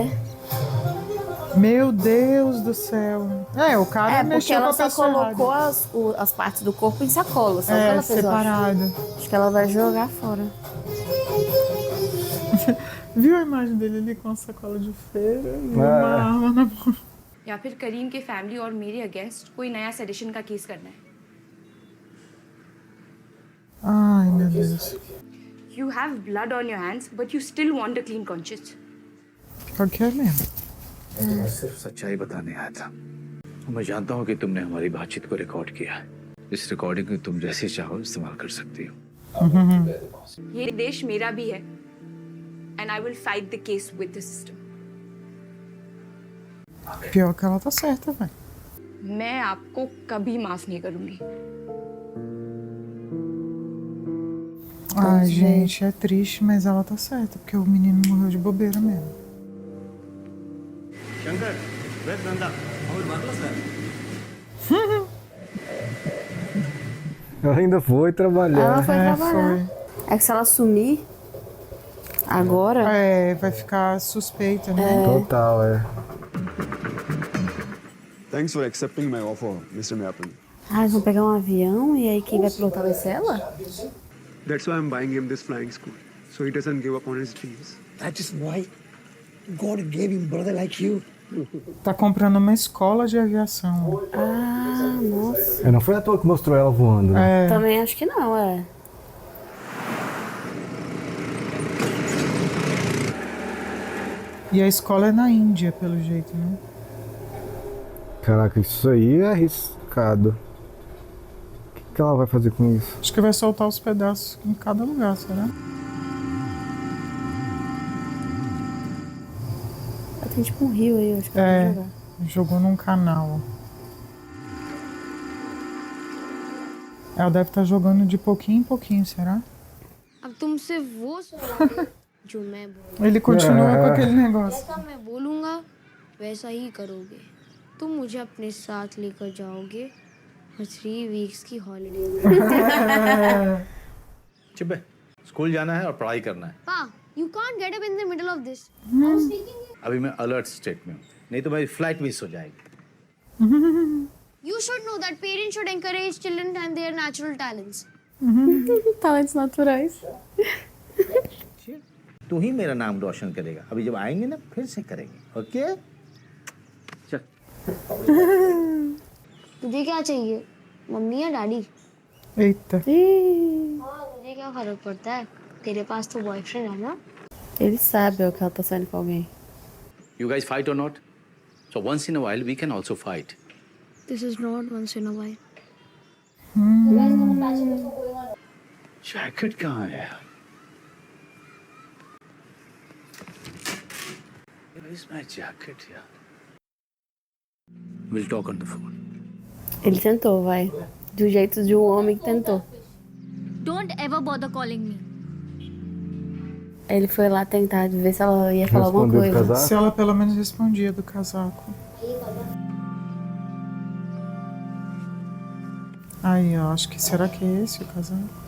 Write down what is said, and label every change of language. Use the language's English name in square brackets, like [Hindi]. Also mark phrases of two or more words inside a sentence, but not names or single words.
[Portuguese] Meu Deus do céu. O cara Porque mexeu com ela a só pessoa colocou errada. as partes do corpo em sacola. Sabe o que ela fez, eu acho? separado. Acho que ela vai jogar fora. Viu a imagem dele ali com a sacola de feira e uma arma na mão? [Hindi] या फिर करीम के फैमिली और मेरे अगेंस्ट कोई नया सेडिशन का केस करना है. [Portuguese] Ai, meu Deus. [English] You have blood on your hands, but you still want a clean conscience. [Portuguese] Pior que é mesmo. [Hindi] मैं सिर्फ सच्चाई बताने आया था। मैं जानता हूँ कि तुमने हमारी बातचीत को रिकॉर्ड किया। इस रिकॉर्डिंग को तुम जैसे चाहो इस्तेमाल कर सकती हो। ये देश मेरा भी है, and I will fight the case with the system. [Portuguese] Pior que ela tá certa, velho. [Hindi] मैं आपको कभी माफ नहीं करूंगी. [Portuguese] Ai, gente, é triste, mas ela tá certa, porque o menino morreu de bobeira mesmo. [English] Shankar, where's Nanda? [Portuguese] Ela ainda foi trabalhar. Ela foi trabalhar. Foi. É que se ela sumir agora... Vai ficar suspeita, né? Total, [English] Thanks for accepting my offer, Mr. Mayapan. [Portuguese] Eles vão pegar um avião e aí quem vai pilotar vai ser ela? [English] That's why I'm buying him this flying school. So he doesn't give up on his dreams. That is why God gave him brother like you. [Portuguese] Tá comprando uma escola de aviação. Ah, nossa. Não foi à toa que mostrou ela voando, né? Também acho que não, é. E a escola é na Índia, pelo jeito, né? Caraca, isso aí é arriscado. O que ela vai fazer com isso? Acho que vai soltar os pedaços em cada lugar, será? Tem tipo um rio aí, acho que É, vai jogar. jogou num canal. Ela deve estar jogando de pouquinho em pouquinho, será? [Hindi] अब तुमसे वो सवाल जो मैं बोलूं [Portuguese] Ele continua com aquele negócio. [Hindi] जैसा मैं बोलूंगा वैसा ही करोगे तुम मुझे अपने साथ लेकर जाओगे और 3 वीक्स की हॉलिडे में चुप है स्कूल जाना है और पढ़ाई करना है [English] Pa you can't get up in the middle of this [Hindi] अभी मैं [English] alert state [Hindi] में हूँ नहीं तो मेरी [English] flight miss [Hindi] हो जाएगी [English] You should know that parents should encourage children and their natural talents. [Portuguese] Talentos naturais. [Hindi] तू ही मेरा नाम रोशन करेगा अभी जब आएंगे ना फिर से करेंगे ओके चल तुझे क्या चाहिए मम्मी या डैडी [Portuguese] Eita. [Hindi] मुझे क्या फर्क पड़ता है तेरे पास तो बॉयफ्रेंड है ना [Portuguese] Ele sabe o que ela tá saindo com alguém. [English] You guys fight or not? So once in a while we can also fight. This is not once in a while. [Hindi] जैकेट कहाँ है [English] Where is my jacket here? We'll talk on the phone. [Portuguese] Ele tentou, vai. Do jeito de um homem que tentou. [English] Don't ever bother calling me. [Portuguese] Ele foi lá tentar ver se ela ia falar alguma Respondeu do coisa. casaco? Se ela pelo menos respondia do casaco. Aí, ó, acho que será que é esse o casaco?